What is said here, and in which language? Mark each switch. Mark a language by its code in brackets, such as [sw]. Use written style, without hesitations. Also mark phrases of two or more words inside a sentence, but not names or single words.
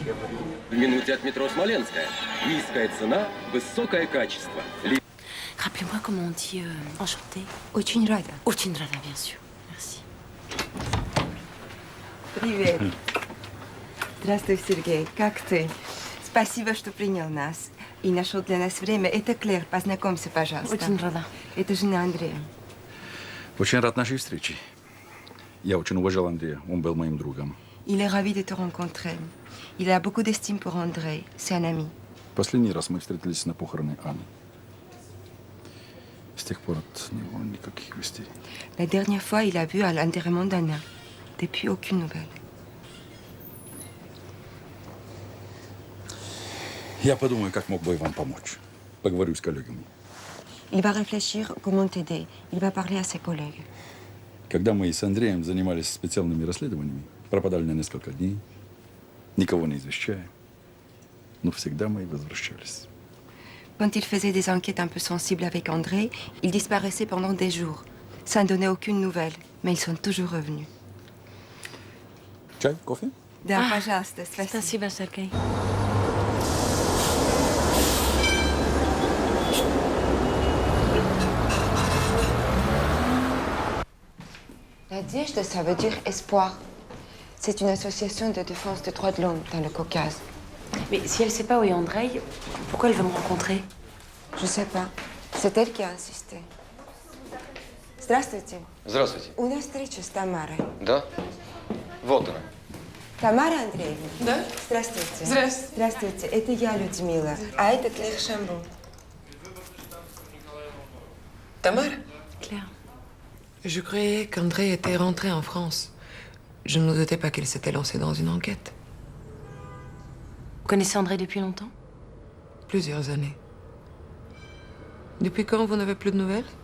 [ru] В минуте от метро Смоленская. Низкая цена, высокое качество. [fr] Rappelez-moi comment on dit enchanté. [ru] Очень рада. Очень рада, [fr] bien sûr. Merci. [ru] Привет. Здравствуй, Сергей. Как ты? Спасибо, что принял нас. И нашел для нас время. Это Клэр. Познакомься, пожалуйста. Очень рада. Это жена Андрея. Очень рад нашей встрече. Я очень уважал Андрея. Он был моим другом. [fr] Il est ravi de te rencontrer. Il a beaucoup d'estime pour Andrei. C'est un ami. [ru] Последний раз мы встретились на похороны Анны. С тех пор от него никаких вестей. [fr] La dernière fois, il a vu à l'enterrement d'Anna. Depuis, aucune nouvelle. [ru] Я подумаю, как мог бы вам помочь. Поговорю с коллегами. [fr] Il va réfléchir comment t'aider. Il va parler à ses collègues. [ru] Когда мы с Андреем занимались специальными расследованиями, пропадали на несколько дней, никого не извещая, но всегда мы возвращались. [fr] Quand il faisait des enquêtes un peu sensibles avec Andrei, il disparaissait pendant des jours, sans donner aucune nouvelle. Mais ils sont toujours revenus. [ru] Чай, кофе? Да, пожалуйста, Спасибо, Сергей. Надежда, [fr] ça veut dire espoir. C'est une association de défense des droits de l'homme dans le Caucase. Mais si elle sait pas où est Andrei, pourquoi elle veut me rencontrer? Je sais pas. C'est elle qui a insisté. [ru] Здравствуйте. Здравствуйте. У нас встреча с Тамарой. Да? Вот она. Тамара Андреевна. Да? Здравствуйте. Здравствуйте. Здравствуйте. Это я, Людмила. А это Клэр Шамбон. [fr] Tamara? Claire. Je croyais qu'André était rentré en France. Je ne me doutais pas qu'il s'était lancé dans une enquête. Vous connaissez André depuis longtemps? Plusieurs années. Depuis quand vous n'avez plus de nouvelles?